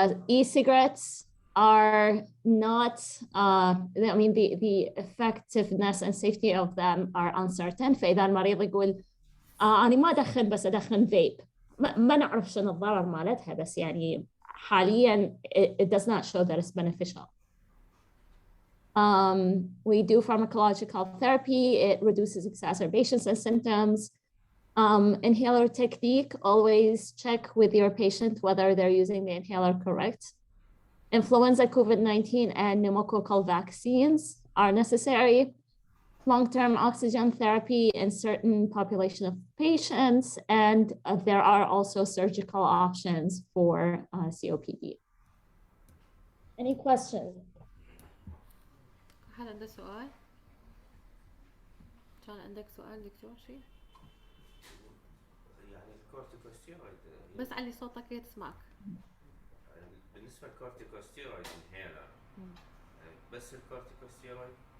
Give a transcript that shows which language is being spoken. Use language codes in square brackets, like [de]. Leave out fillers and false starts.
[en] E-cigarettes are not, I mean, the effectiveness and safety of them are uncertain. [ar] فإذا المريض يقول أنا ما أدخن بس أدخن فيب، ما نعرف شنو الضرر مالتها، بس يعني حاليا [en] it does not show that it's beneficial. We do pharmacological therapy. It reduces exacerbations and symptoms. Inhaler technique, always check with your patient whether they're using the inhaler correct. Influenza, COVID-19, and pneumococcal vaccines are necessary. Long-term oxygen therapy in certain population of patients, and there are also surgical options for COPD. Any questions? [ar] هل عندك سؤال؟ كان عندك سؤال دكتور شيء؟ يعني الكورتيكوستيرويد بس علي صوتك كي تسمعك. بالنسبة للكورتيكوستيرويد انهيلر بس الكورتيكوستيرويد